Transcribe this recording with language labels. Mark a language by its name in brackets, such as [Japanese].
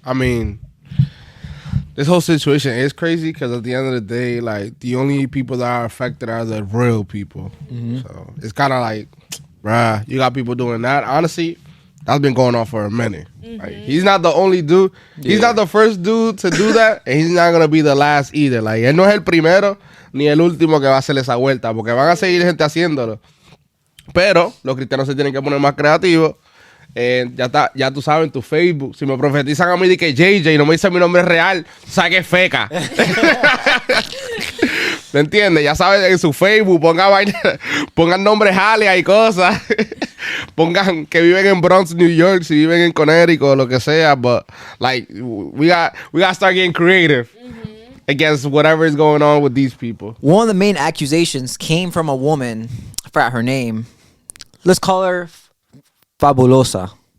[English] I mean, this whole situation is crazy because at the end of the day, like, the only people that are affected are the real people. So it's kind of like, bruh, you got people doing that. Honestly, That's been going on for a minute. Like, he's not the only dude. He's not the first dude to do that, and he's not gonna be the last either. [Spanish] Like, él no es el primero ni el último que va a hacer esa vuelta, porque van a seguir gente haciéndolo. Pero los cristianos se tienen que poner más creativos. Ya está, ya tú sabes, en tu Facebook, si me profetizan a mí de que JJ y no me dicen mi nombre real, saque feca. ¿Me entiendes? Ya sabes, en su Facebook pongan nombres alias y cosas. Pongan que viven en Bronx, New York, si viven en Connecticut o lo que sea. [English] But like, we got to start getting creative against whatever is going on with these people. One of the main accusations came from a woman. I forgot her name. Let's call her Fabulosa.